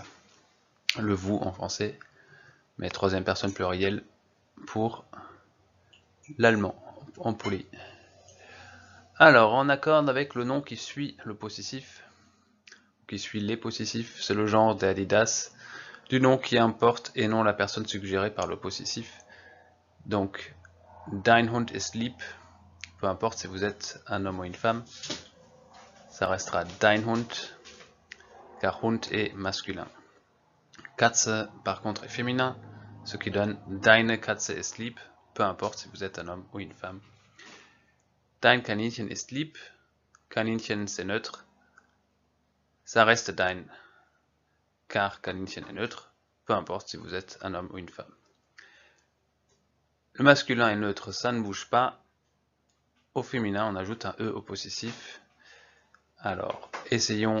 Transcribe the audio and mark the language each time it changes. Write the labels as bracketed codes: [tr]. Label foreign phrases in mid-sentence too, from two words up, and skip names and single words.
[fr] Le vous en français, mais troisième personne plurielle pour l'allemand en poli. Alors, on accorde avec le nom qui suit le possessif, qui suit les possessifs, c'est le genre d'Adidas, du nom qui importe et non la personne suggérée par le possessif. Donc, [de] dein Hund ist lieb, [fr] peu importe si vous êtes un homme ou une femme, ça restera [de] dein Hund, [fr] car Hund est masculin. Katze, par contre, est féminin, ce qui donne [de] deine Katze ist lieb, [fr] peu importe si vous êtes un homme ou une femme. [de] Dein Kaninchen ist lieb, [fr] Kaninchen c'est neutre, ça reste dein, car Kaninchen est neutre, peu importe si vous êtes un homme ou une femme. Le masculin est neutre, ça ne bouge pas. Au féminin, on ajoute un E au possessif. Alors, essayons.